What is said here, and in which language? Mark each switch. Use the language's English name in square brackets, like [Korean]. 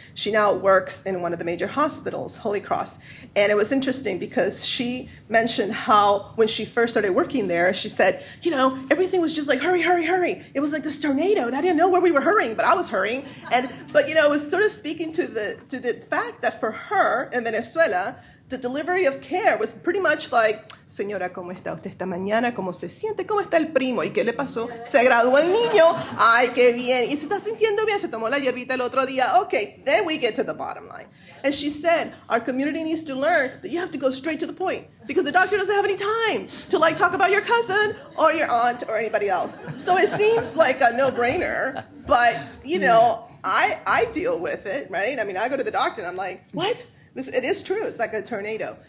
[English] She now works in one of the major hospitals, Holy Cross. And it was interesting because she mentioned how when she first started working there, she said, everything was just like, hurry, hurry, hurry. It was like this tornado, and I didn't know where we were hurrying, but I was hurrying. But it was sort of speaking to the fact that for her in Venezuela, the delivery of care was pretty much like, [Spanish] señora, ¿cómo está usted esta mañana? ¿Cómo se siente? ¿Cómo está el primo? ¿Y qué le pasó? Se graduó el niño. Ay, qué bien. ¿Y se está sintiendo bien? Se tomó la hierbita el otro día. [English] Okay, then we get to the bottom line. And she said, our community needs to learn that you have to go straight to the point because the doctor doesn't have any time to talk about your cousin or your aunt or anybody else. So it seems like a no-brainer, but, I deal with it, right? I mean, I go to the doctor and I'm like, what? It is true. It's like a tornado.